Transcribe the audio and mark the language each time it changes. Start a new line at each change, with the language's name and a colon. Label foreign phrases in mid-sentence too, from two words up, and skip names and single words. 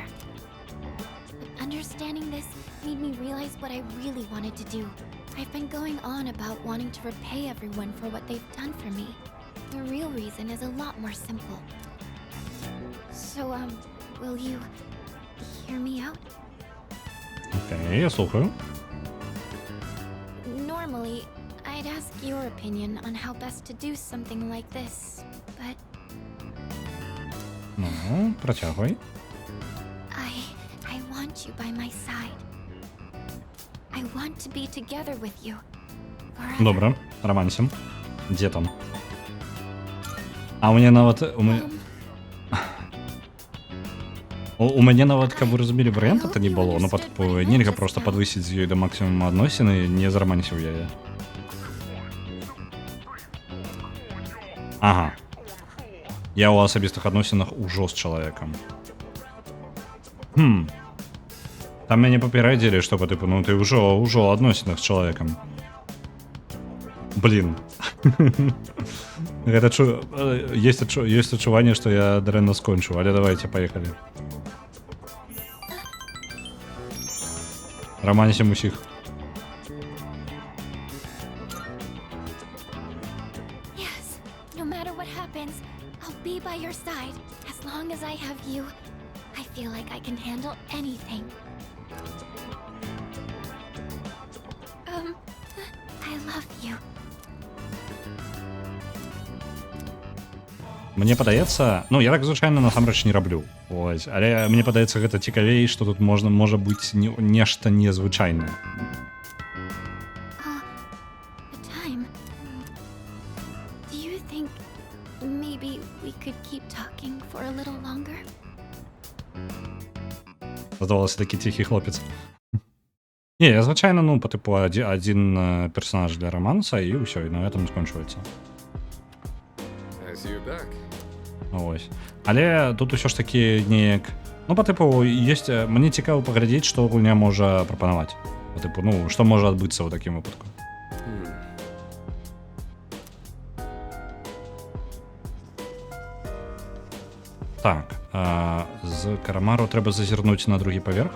English: But understanding this made me realize what I really wanted to do. I've been going on about wanting to repay everyone for what they've done for me. The real reason is a lot more simple. So, will you hear me out?
Ukrainian: Окей, я слухаю.
English: Normally, I'd ask your opinion on how best to do something like this, but
Russian: Ну, протягивай.
English: I want you by my side. I want to be together with you forever.
Ukrainian: Добре, романсим. Де там? А у мене нават...
Belarusian: У мяне нават, каб вы разумелі, варыянта-то не было. Ну, нельга просто падвысіць з ёй да максімума адносіны, не зарамансіў яе. Ага. Я ў асабістых адносінах ужо з чалавекам. Там мяне папярэдзілі, што па тыпу, ну ты ўжо ў адносінах з чалавекам. Блин. Гэта ёсць адчуванне, што я дрэнна скончу, але давайте, паехалі. Романсім усіх.
English: Yes, no matter what happens, handle anything. I love you.
Belarusian: Мне падаецца, ну я так звычайна насамрэч не раблю. Ось, але мне падаецца гэта цікавей, што тут можа быць нешта незвычайнае.
English: The time. Do you think maybe we could keep talking for a little longer?
Ukrainian: Здавалося, такі ціхі хлопець.
Belarusian: Не, я звычайна, ну,
Russian: по типу, один персонаж для романса,
Belarusian: і ўсё, і
Russian: на этом
Belarusian: скончваецца.
English: I see you're back.
Belarusian: Ось. Але тут усё ж таки неяк... Ну,
Russian: по типу,
Belarusian: ёсць... Мне цікава паглядзець, што гульня можа прапанаваць.
Russian: По типу,
Belarusian: ну, што можа адбыцца ў такім выпадку. Так, з Карамару трэба зазірнуць на другі паверх.